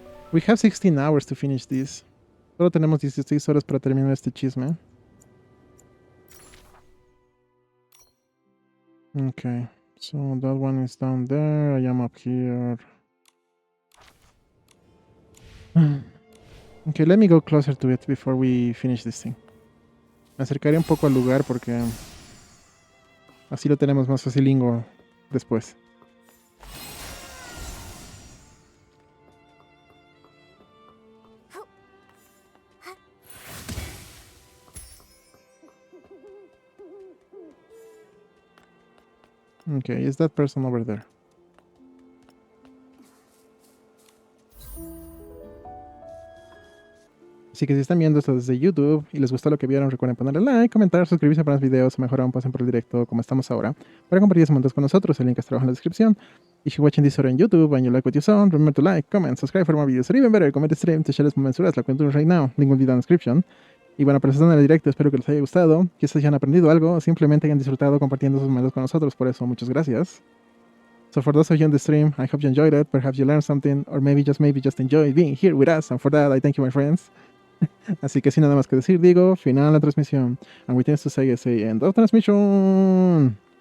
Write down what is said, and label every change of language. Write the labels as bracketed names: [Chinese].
[English] We have 16 hours to finish this. [Spanish] Solo tenemos 16 horas para terminar este chisme. [English] Okay, so that one is down there. I am up here. Okay, let me go closer to it before we finish this thing. [Spanish] Me acercaré un poco al lugar porque así lo tenemos más facilingo después. [English] Okay, is that person over there? [Spanish] Así que si están viendo esto desde YouTube y les gustó lo que vieron, recuerden ponerle like, comentar, suscribirse para más videos o mejor aún pasen por el directo como estamos ahora para compartir esos momentos con nosotros. El link está abajo en la descripción. [English] If you're watching this on YouTube and you like what you saw, remember to like, comment, subscribe for more videos, or even better, comment stream to share this moments with us, like we're doing right now. Link will be down in the description. [Spanish] Y bueno, para los que están en el directo, espero que les haya gustado, que ustedes hayan aprendido algo, o simplemente hayan disfrutado compartiendo esos momentos con nosotros. Por eso, muchas gracias. [English] So for those of you on the stream, I hope you enjoyed it. Perhaps you learned something, or maybe just enjoyed being here with us. And for that, I thank you, my friends. [Spanish] Así que sin nada más que decir, digo, final de la transmisión. [English] And we tend to say, end of transmission.